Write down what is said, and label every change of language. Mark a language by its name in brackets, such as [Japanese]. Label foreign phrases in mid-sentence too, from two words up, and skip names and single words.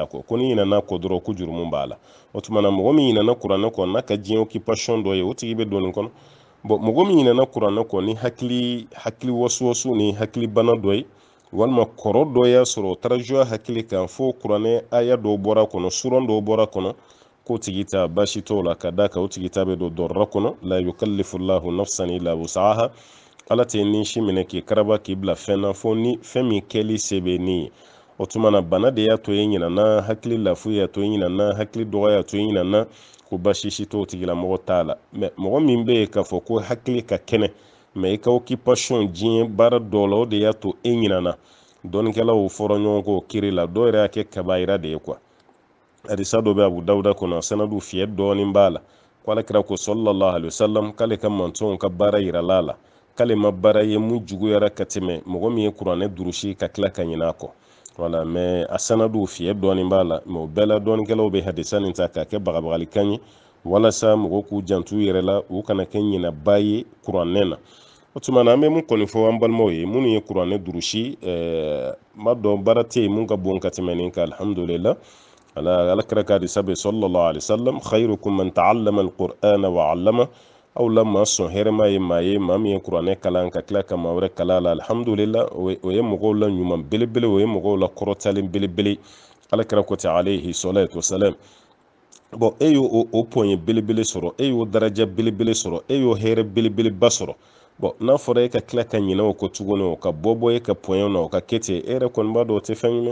[Bambara] a kɔ ko ni ɲinɛna kɔ dɔrɔn ko jurumu b'a la o tuma na mɔgɔ min ɲinɛna kuranɛ kɔ n'a ka diɲɛ occupation dɔ ye o tigi bɛ don nin kɔnɔ mɔgɔ min ɲinɛna kuranɛ kɔ ni hakili wasuwasu ni hakilibana dɔ ye walima kɔrɔ dɔ y'a sɔrɔ o taara juya hakili kan fo kuranɛ aya dɔw bɔra kɔnɔ suran dɔw bɔra kɔnɔ k'o tigi ta baasi t'o la ka d'a kan o tigi ta bɛ don dɔrɔra kɔnɔ la [Arabic] يكلف الله نفسا إلا وسعها [Bambara] ala tɛ ni si minɛ k'i karaba k'i bila fɛn na fo ni fɛn min kɛli se bɛ ni ye o tuma na bana de y'a to i ɲinɛna hakili lafu y'a to i ɲinɛna hakili dɔgɔ y'a to i ɲinɛna ko baasi si t'o tigilamɔgɔ t'a la mɛ mɔgɔ min bɛ yen k'a fɔ ko hakili ka kɛnɛ mɛ i ka occupation diɲɛ baara dɔw la o de y'a to e ɲinɛna dɔnikɛlaw fɔra ɲɔgɔn kɔ kiri la dɔw yɛrɛ y'a kɛ kabayira de ye quoi. hadisa dɔ bɛ Abu Dawuda kɔnɔ sanadu fiyɛ dɔɔnin b'a la ko alakira ko [Arabic] صلى الله عليه وسلم [Bambara] k'ale ka mantɔnw ka baara yirala la k'ale ma baara ye mun juguyara ka tɛmɛ mɔgɔ min ye kuranɛ durusi ka tila ka ɲinɛ a kɔ [French] voilà mais [Bambara] a sanadu fiyɛ dɔɔnin b'a la mais o bɛɛ la dɔɔnikɛlaw bɛ hadisa nin ta k'a kɛ bagabagalikan ye walasa mɔgɔw k'u jantu yɛrɛ la u kana kɛ ɲinɛba ye kuranɛ na. o tuma na an bɛ mun kɔni fɔ an balimaw ye minnu ye kuranɛ durusi ma dɔn baara tɛ yen mun ka bon ka tɛmɛ nin kan alhamdulillah. alakira ka hadisa bɛ [Arabic] صلى الله عليه وسلم خيركم من تعلم القرآن وعلم [Bambara] aw la maa sɔn hɛrɛma ye maa ye maa min ye kuranɛ kalan ka tila ka maa wɛrɛ kalan la alhamdulillah o ye mɔgɔw la ɲuman belebele o ye mɔgɔw la kɔrɔtalen belebele alakira ko ten [Arabic] عليه الصلاة والسلام. [Bambara] bon e y'o o poɲɛ belebele sɔrɔ e y'o daraja belebele sɔrɔ e y'o hɛrɛ belebeleba sɔrɔ bon n'a fɔra e ka tila ka ɲinɛ o kɔ tuguni o ka bɔ e ka poɲɛ na o ka kɛ ten e yɛrɛ kɔni b'a dɔn o tɛ fɛn ɲuman